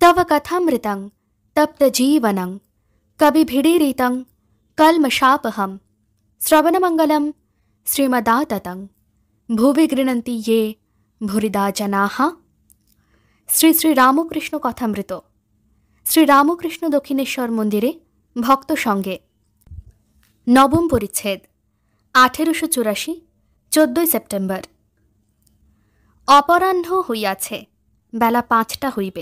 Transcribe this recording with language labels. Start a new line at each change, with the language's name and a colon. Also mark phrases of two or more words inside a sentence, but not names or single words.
Sanskrit: तव कथामृतं तप्तजीवनं कविभिडीरितं कल्मषापहं श्रवणमंगलं श्रीमदाततं भुवि गृह्णन्ति ये भूरिदा जनाः।
Bangla: শ্রী শ্রী রামকৃষ্ণ কথামৃত। শ্রী রামকৃষ্ণ দক্ষিণেশ্বর মন্দিরে ভক্ত সঙ্গে। নবম পরিচ্ছেদ। 1884, 14 সেপ্টেম্বর। অপরাহ্ন হইয়াছে, বেলা 5টা হইবে।